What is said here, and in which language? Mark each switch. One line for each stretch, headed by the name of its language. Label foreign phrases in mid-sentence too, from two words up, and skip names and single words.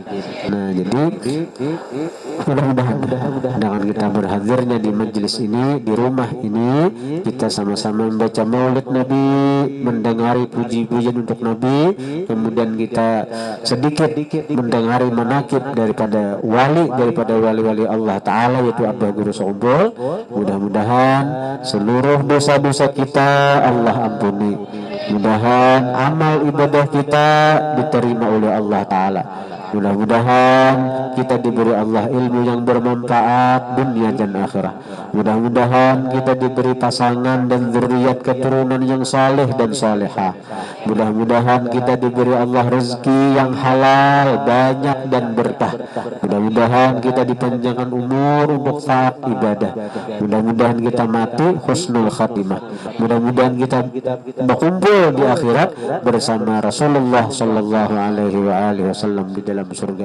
Indonesian: Jadi mudah-mudahan dengan kita berhadirnya di majelis ini, di rumah ini, kita sama-sama membaca maulid Nabi, mendengari puji-pujian untuk Nabi, kemudian kita sedikit mendengari manakib daripada wali-wali Allah Ta'ala, yaitu Abah Guru Sekumpul. Mudah-mudahan seluruh dosa-dosa kita Allah ampuni, mudahan amal ibadah kita diterima oleh Allah Ta'ala, mudah-mudahan kita diberi Allah ilmu yang bermanfaat dunia dan akhirat, mudah-mudahan kita diberi pasangan dan zuriat keturunan yang saleh dan salehah, mudah-mudahan kita diberi Allah rezeki yang halal banyak dan berkah, mudah-mudahan kita dipanjangkan umur untuk taat ibadah, mudah-mudahan kita mati
Arabic: حسن الخاتمة,
Indonesian: mudah-mudahan kita berkumpul di akhirat bersama Rasulullah
Arabic: صلى الله عليه وسلم
Indonesian: di dalam surganya Allah.